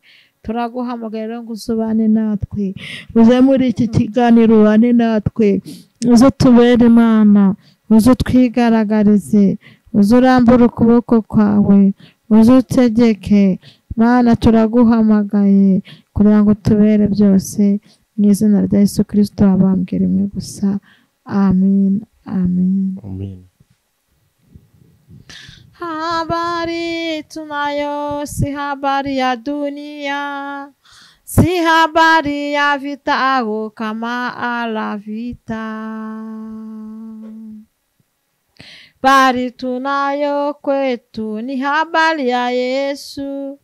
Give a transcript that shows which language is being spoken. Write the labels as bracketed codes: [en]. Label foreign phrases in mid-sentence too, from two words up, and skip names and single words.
[rw] Turaguhamagaye rero ngo uzubane natwe, uze muri iki kiganiro ubane natwe, uze tubere Imana, uze twigaragarize, uze urambure ukuboko kwawe, uze utegeke. Mana turaguhamagaye kugira ngo tubere byose, mu izina rya Yesu Kristo wabambwe rimwe gusa. Amen. Amen. Amen. [sw] Habari tunayo si habari ya dunia, si habari ya vita au kama ala vita, bali tunayo kwetu ni habari ya Yesu.